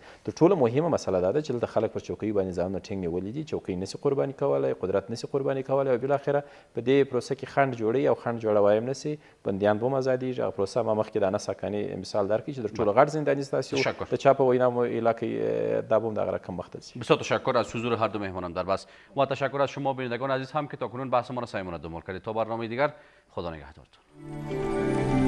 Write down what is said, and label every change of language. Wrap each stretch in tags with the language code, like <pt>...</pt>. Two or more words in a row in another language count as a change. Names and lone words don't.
<ps>تر ټولو مهمه مسله دا ده چې دلته خلک پر چوکۍ باندې ځانونه ټینګ نیولي دي، چوکۍ نسي قرباني کولی، قدرت نسي قرباني کولی او بالاخره په دې پروسه کې خنډ جوړوي او خنډ جوړوی هم نسي. بندیان به هم ازادېږي. هغه پروسه ما مخکې د انس حقاني مثال درکړي چې تر ټولو غټ زنداني ستاسې د چا په وینا مو علاقه دا به هم د هغه رقم مختل شي.</ps> <fa>بسیار تشکر از حضور هر دو مهمانان در بحث و تشکر از شما بینندگان عزیز هم که تاکنون بحث ما را صمیمانه دنبال کردید. تا برنامه دیگر، خدا نگهدارتون.</fa>